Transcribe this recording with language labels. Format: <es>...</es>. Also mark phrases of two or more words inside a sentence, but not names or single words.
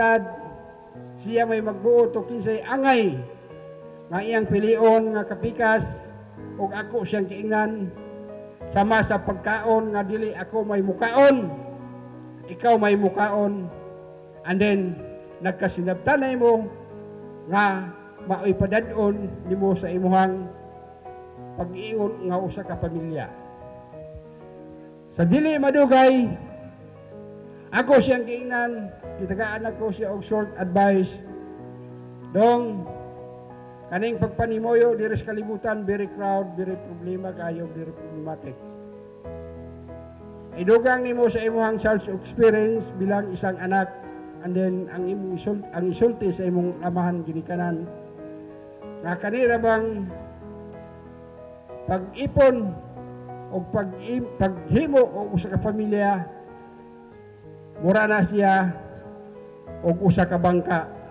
<ceb>sad, siya may magbuot o kinsay angay, nga iyang pilion nga kapikas, o ako siyang kiingnan, sama sa pagkaon nga dili ako may mukaon, ikaw may mukaon,</ceb> <en>and then,</en> <ceb>nagkasinabtanay mo, nga maoy padadon nimo sa imuhang pag-iingon nga usa ka pamilya. Sa dili madugay, ako siyang kiingnan, kitagaan ako siya og</ceb> <en>short advice.</en> <ceb>Dong, kaning pagpanimoyo diri sa kalibutan,</ceb> <en>very crowd, very</en> <ceb>problema kayo,</ceb> <en>very problematic.</en> <ceb>Idugang nimo sa imuhang</ceb> <en>self experience</en> <ceb>bilang isang anak,</ceb> <en>and then</en> <ceb>ang isulti sa imong amahan ginikanan nga kanira bang pag-ipon o paghimo o usa ka pamilya mura na siya o usa ka bangka.</ceb>